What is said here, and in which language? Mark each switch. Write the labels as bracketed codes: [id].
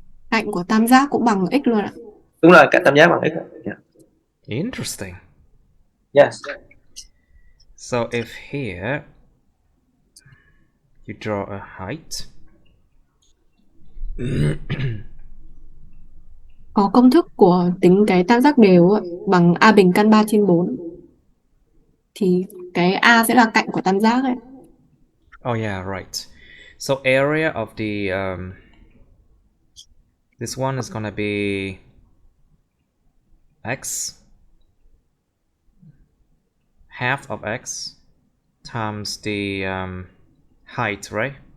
[vi] Cạnh của tam giác cũng bằng x luôn ạ. đúng rồi, cạnh tam giác bằng x. [en] Yeah. Interesting. Yes. So if here you draw a height. [vi] Có công thức của tính cái tam giác đều ạ, bằng a bình căn 3/4. Thì cái a sẽ là cạnh của tam giác ấy. [en] Oh yeah, right. So area of the this one is gonna be x, half of x times the height, right?